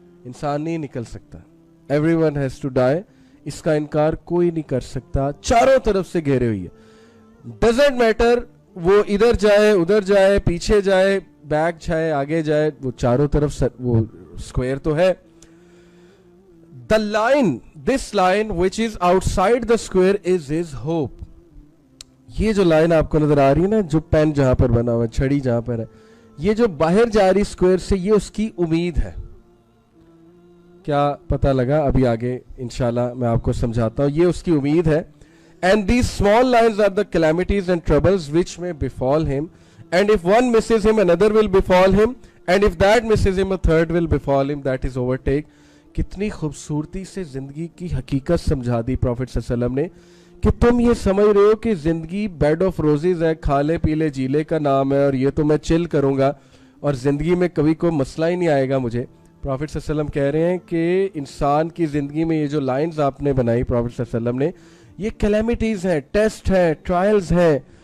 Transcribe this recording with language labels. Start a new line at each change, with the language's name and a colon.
Urdu: انسان نہیں نکل سکتا,
English: everyone has to die,
Urdu: اس کا انکار کوئی نہیں کر سکتا, چاروں طرف سے گھیرے ہوئی ہے. ڈزنٹ میٹر وہ ادھر جائے ادھر جائے پیچھے جائے بیک جائے آگے جائے, وہ چاروں طرف وہ اسکوئر تو ہے.
English: The line, this line which is outside the square is his hope.
Urdu: یہ جو لائن آپ کو نظر آ رہی ہے نا, جو پین جہاں پر بنا ہوا ہے, چھڑی جہاں پر ہے, یہ جو باہر جا رہی اسکوئر سے, یہ اس کی امید ہے. کیا پتہ لگا؟ ابھی آگے انشاءاللہ میں آپ کو سمجھاتا ہوں. یہ اس کی امید ہے.
English: And these small lines are the calamities and troubles which may befall him. And if one misses him, another will befall him. And if that misses him, a third will befall him. That is overtake.
Urdu: کتنی خوبصورتی سے زندگی کی حقیقت سمجھا دی prophet صلی اللہ علیہ وسلم نے, کہ تم یہ سمجھ رہے ہو کہ زندگی بیڈ آف روزز ہے, کھالے پیلے جیلے کا نام ہے, اور یہ تو میں چل کروں گا اور زندگی میں کبھی کوئی مسئلہ ہی نہیں آئے گا مجھے. پروفیٹ صلی اللہ علیہ وسلم کہہ رہے ہیں کہ انسان کی زندگی میں یہ جو لائنز آپ نے بنائی پروفیٹ صلی اللہ علیہ وسلم نے, یہ کلیمٹیز ہیں, ٹیسٹ ہیں, ٹرائلز ہیں.